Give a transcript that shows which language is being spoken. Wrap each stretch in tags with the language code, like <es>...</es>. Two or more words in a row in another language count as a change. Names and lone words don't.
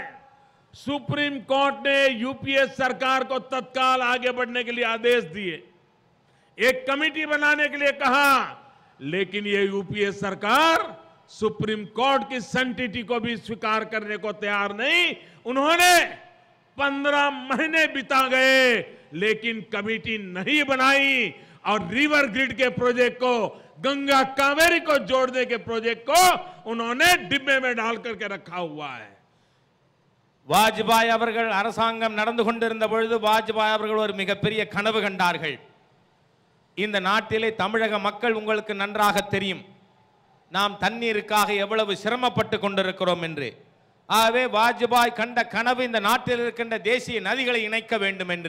<hi>सुप्रीम कोर्ट ने यूपीए सरकार को तत्काल आगे बढ़ने के लिए आदेश दिए, एक कमेटी बनाने के लिए कहा, लेकिन ये यूपीए सरकार सुप्रीम कोर्ट की सैंक्टिटी को भी स्वीकार करने को तैयार नहीं। उन्होंने 15 महीने बिता गए, लेकिन कमेटी नहीं बनाई और</hi> <en>river grid</en> <hi>के प्रोजेक्ट को, गंगा कावेरी को जोड़ने के प्रोजेक्ट को उन्होंने डिब्बे में डाल करके रखा हुआ है।</hi> <ta>வாஜ்பாய் அவர்கள் அரசாங்கம் நடந்து கொண்டிருந்த பொழுது வாஜ்பாய் அவர்கள் ஒரு மிகப்பெரிய கனவு கண்டார்கள். இந்த நாட்டிலே தமிழக மக்கள் உங்களுக்கு நன்றாக தெரியும், நாம் தண்ணீருக்காக எவ்வளவு சிரமப்பட்டு கொண்டிருக்கிறோம் என்று. ஆகவே வாஜ்பாய் கண்ட கனவு இந்த நாட்டில் இருக்கின்ற தேசிய நதிகளை இணைக்க வேண்டும் என்று.</ta>